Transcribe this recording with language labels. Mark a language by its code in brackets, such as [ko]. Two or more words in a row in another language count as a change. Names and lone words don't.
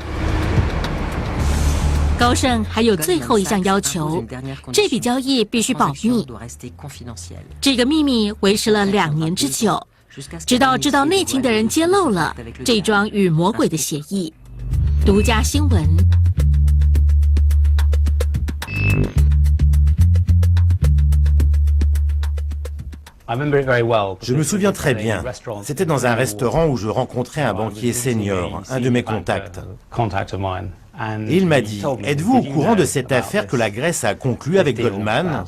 [zh] 高盛还有最后一项要求，这笔交易必须保密。这个秘密维持了2年之久，直到知道内情的人揭露了这桩与魔鬼的协议。独家新闻。 [fr] Je me souviens très bien. C'était dans un restaurant où je rencontrais un banquier senior, un de mes contacts. Et il m'a dit, êtes-vous au courant de cette affaire que la Grèce a conclue avec Goldman?